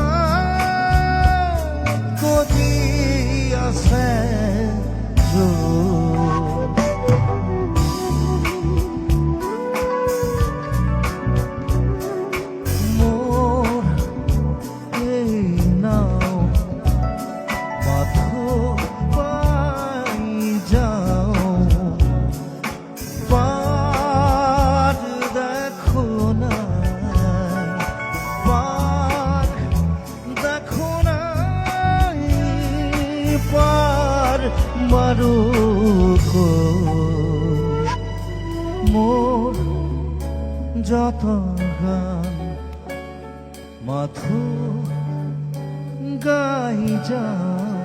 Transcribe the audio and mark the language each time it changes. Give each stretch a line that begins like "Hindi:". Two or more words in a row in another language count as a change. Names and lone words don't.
Assamese: গতি আছে মোৰ এই নাও মাথো পাই যাও,
Bangla: পার দেখো না, মারো মোর যত গান মাথো গাই যাও।